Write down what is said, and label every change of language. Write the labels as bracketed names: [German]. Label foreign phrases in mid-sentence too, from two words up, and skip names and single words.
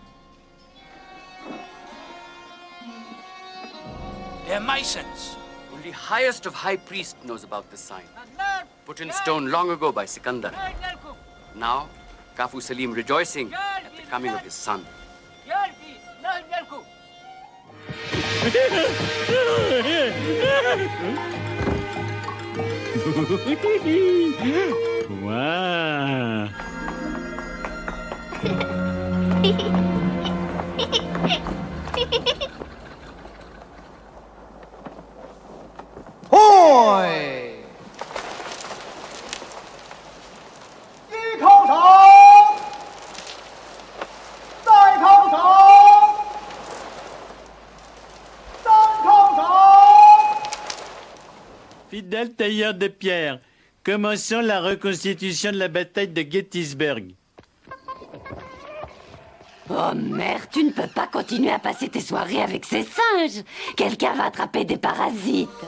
[English] They're Masons. Only highest of high priest knows about this sign. Put in stone long ago by Sikandar. Now, Kafu Salim rejoicing at the coming of his son. Wow. Hoi! [Chinese] 一叩头，再叩头，三叩头。 [French] Fidèle tailleur de pierre, commençons la reconstitution de la bataille de Gettysburg. Oh merde, tu ne peux pas continuer à passer tes soirées avec ces singes. Quelqu'un va attraper des parasites.